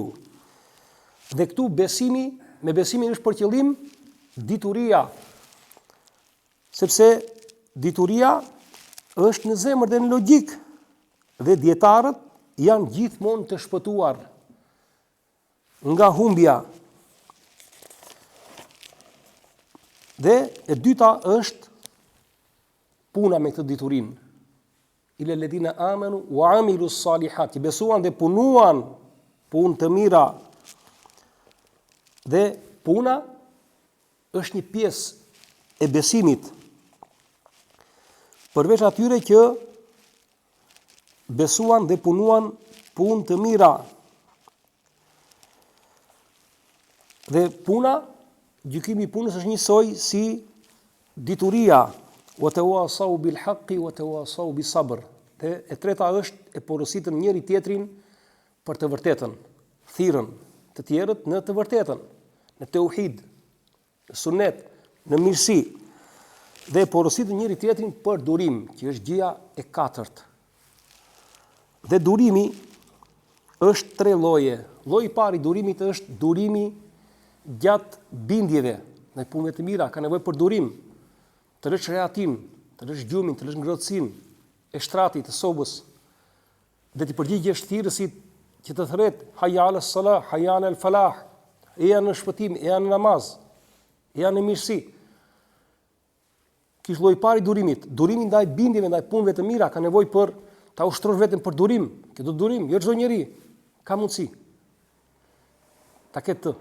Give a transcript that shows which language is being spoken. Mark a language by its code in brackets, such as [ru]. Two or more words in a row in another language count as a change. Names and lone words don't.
[sq] Dhe këtu besimi, me besimin është për qëllim dituria, sepse dituria është në zemër dhe në logjik, dhe dietarët janë gjithmonë të shpëtuar nga humbja. Dhe e dyta është puna me këtë diturin. [ar] إلا الذين آمنوا وعملوا الصالحات, [sq] që besuan dhe punuan punë të mira. Dhe puna është një pjesë e besimit, përveç atyre që besuan dhe punuan punë të mira. Dhe puna, gjykimi i punës është njësoj si dituria, [ar] وتواصوا بالحق وتواصوا بالصبر. [sq] Dhe e treta është e porositën njëri tjetrin për të vërtetën, thirrën të tjerët në të vërtetën, në tauhid, në sunet, në mirësi. Dhe e porositën njëri tjetrin për durim, që është gjëja e katërt. Dhe durimi është 3 lloje. Lloji i parë i durimit është durimi gjatë bindjeve, në punëve të mira, ka nevojë për durim, të lësh rehatin, të lësh gjumin, të lësh ngrohtësinë e shtratit të sobës, dhe të përgjigjesh thirrësit që të thret [ar] حي على الصلاة حي على الفلاح, [sq] e janë në shpëtim, e janë në namaz, e janë në mirësi. Kish lloji i parë i durimit. Durimi ndaj bindjeve, ndaj punëve të mira, ka nevojë për ta ushtrosh veten për durim. Këtë durim, jo çdo njeri ka mundësi ta ketë të.